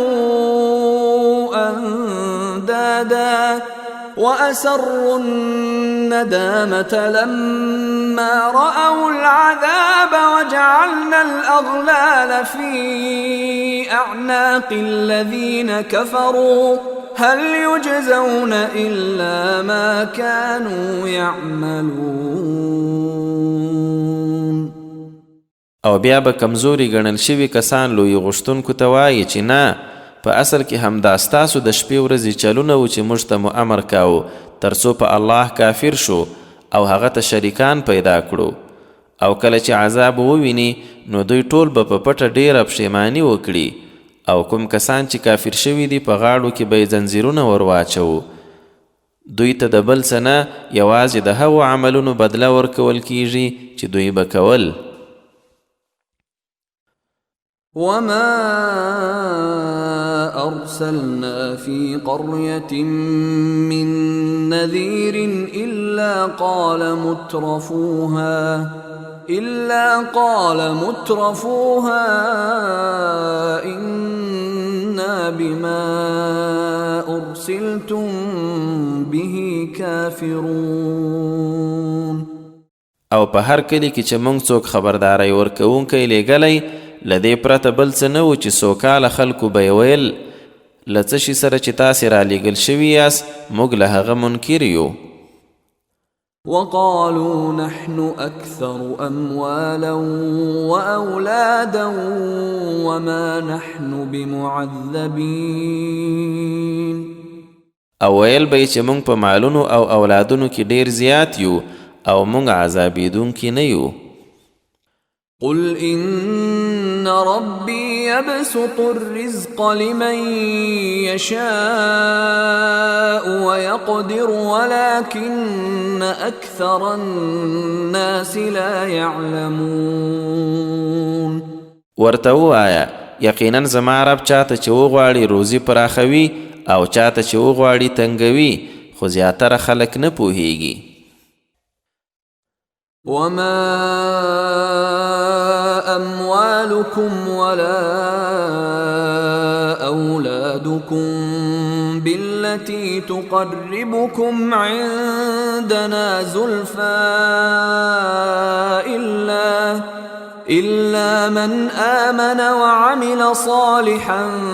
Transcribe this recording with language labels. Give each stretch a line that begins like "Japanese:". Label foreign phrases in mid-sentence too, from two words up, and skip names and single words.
Arabic: أندادا وأسروا الندامة لما رأوا العذاب وجعلنا الأغلال في أعناق الذين كفروا هل يجزون إلا ما كانوا يعملون.
Pashto: او بیا به کمزوري ګڼل شوي کسان لوی غوښتونکو ته وایي چې نه، په اصل کې همدا ستاسو د شپې ورځې چلونه و چې موږ ته مو امر کاوه تر څو په الله کافر شو او هغه ته شریکان پیدا کړو. او کله چې عذاب وویني نو دوی ټول به په پټه ډیره پښیماني وکړي، او کوم کسان چې کافر شوي دي په غاړو کې به یې زنځیرونه ور واچوو. دوی ته د بل څه نه یوازې د هغو عملونو بدله ورکول کیږي چې دوی به کول.
Arabic: وما أرسلنا في قرية من نذير إلا قال مترفوها إنا بما أرسلتم به كافرون.
Pashto: او په هر کلی کې چې موږ څوک خبرداري ورکوونکی لیږلی له دې پرته بل څه نه و چې سوکاله خلکو به یې ویل له څه شي سره چې تاسې رالیږل شوي یاست موږ له هغه منکر یو.
Arabic: وقالوا نحن أكثر أموالا وأولادا وما نحن بمعذبين.
Pashto: او ویل به چې موږ په مالونو او اولادونو کې ډیر زیات یو او موږ عذابیدونکي نه یو.
Arabic: قل إن ربي يبسط الرزق لمن يشاء ويقدر ولكن أكثر الناس لا يعلمون.
Pashto: ورته ووایه یقینا زما رب چاته چې وغواړي روزي پراخوي او چاته چې وغواړي تنګوي خو زیاتره خلک نه پوهیږي.
Arabic: وما أموالكم ولا أولادكم بالتي تقربكم عندنا زلفى إلا من آمن وعمل صالحا